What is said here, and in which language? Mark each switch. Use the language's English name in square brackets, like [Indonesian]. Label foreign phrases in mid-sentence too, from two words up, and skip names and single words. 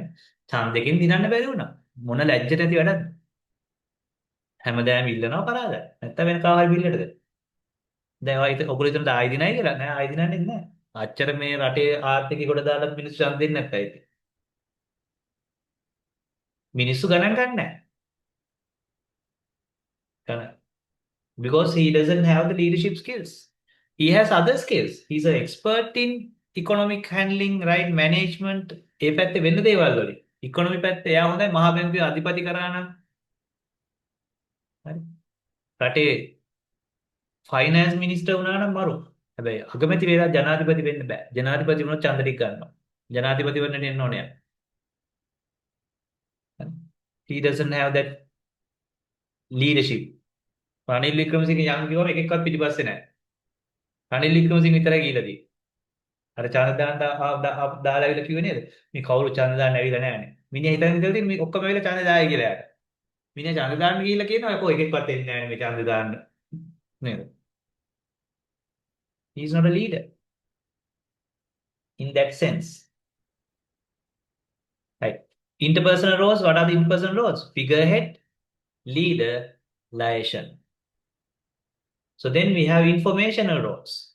[Sinhala] ඡන්දකින් දිනන්න බැරි වුණා. මොන ලැජ්ජට ඇති වැඩක්ද? හැමදාම ඉල්ලනවා කරාද? නැත්තම් වෙන කාවල් බිල්ලටද? දැන් ඔයගොල්ලෝ හිතන ආයි දිනයි කියලා නෑ ආයි දිනන්නේ නැහැ. අච්චර මේ රටේ ආර්ථිකය කොට දාලා මිනිස්සු ඡන්ද දෙන්නේ නැත්තයි ඉතින්. මිනිස්සු ගණන් ගන්න නැහැ. [English] Because he doesn't have the leadership skills. He has other skills. He's an expert in economic handling, right? Management. [Sinhala] ඒ පැත්තේ වෙන්න දේවල් වලින්. economy පැත්තේ එයා හොඳයි මහා බැංකුවේ අධිපති කරා නම්. හරි. රටේ [English] finance minister [Sinhala] වුණා නම් මරු. හැබැයි අගමැති වෙලා ජනාධිපති වෙන්න බෑ. ජනාධිපති වුණොත් ඡන්ද ටික ගන්නවා. ජනාධිපති වෙන්න එන්න ඕනේ. [English] He doesn't have that leadership. [Sinhala] රනිල් වික්‍රමසිංහ යම් කිව්වම එකෙක්වත් පිටිපස්සේ නැහැ. රනිල් වික්‍රමසිංහ විතරයි ගිහිලා තියෙන්නේ. අර ඡන්ද දාලා ඇවිල්ලා කිව්වේ නේද? මේ කවුරු ඡන්ද දාන්න ඇවිල්ලා නැහැනේ. මිනිහා හිතන් ඉඳලා තියෙන්නේ මේ ඔක්කොම ඇවිල්ලා ඡන්ද දායි කියලා යාට. මිනිහා ඡන්ද දාන්න ගිහිල්ලා කියනවා කො එකෙක්වත් එන්නේ නැහැ මේ ඡන්ද දාන්න. නේද? [English] He is not a leader in that sense. Right. Interpersonal roles, what are the interpersonal roles? Figurehead, leader, liaison. So then we have informational roles.